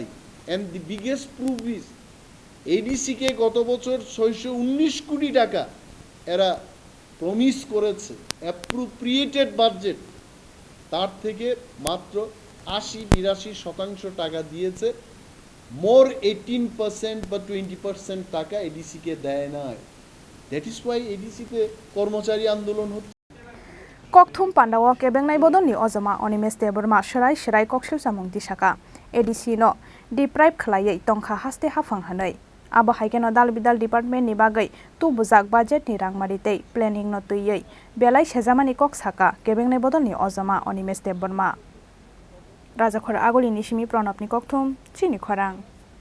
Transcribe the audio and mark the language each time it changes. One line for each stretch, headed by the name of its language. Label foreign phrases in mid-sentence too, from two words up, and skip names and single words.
English: and the biggest proof is
Bangla: এডিসিকে গত বছর 619 কোটি টাকা এরা প্রমিস করেছে
English: appropriated budget,
Bangla: তার থেকে মাত্র 80-82% টাকা দিয়েছে। মোর 18% বা 20% টাকা এডিসিকে দেয় নাই।
English: that is why
Bangla: এডিসিতে কর্মচারী আন্দোলন হচ্ছে।
Kok Borok: Kokthum Pandawa Kebengnai Bodoni Ozama Animesh Debbarma Shirai Koksilsamung Tisakha ADC no Deprive Khlaio Tongkha haste hafang hanai abo haikeno dalbidal department ni bagai tu bujak budget ni rangmaritei planning no tuiyei belai sejamani Koksilsamung Kebengnai Bodoni Ozama Animesh Debbarma Rajakhor Agoli Nishimi Pranopni Kokthum Chini Khorang